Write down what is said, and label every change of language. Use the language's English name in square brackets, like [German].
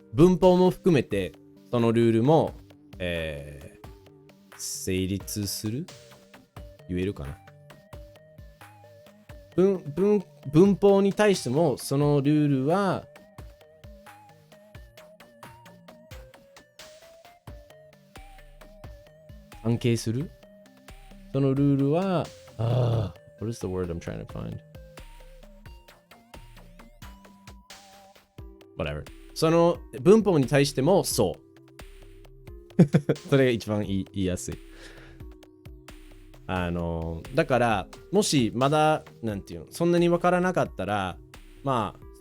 [Japanese] 文法も含めてそのルールも、成立する？言えるかな？文法に対してもそのルールは関係する？そのルールは [English] what is the word I'm trying to find? Whatever. [Japanese] その文法に対してもそう。それが一番言いやすい。だからもしまだなんていうのそんなにわからなかったらまあ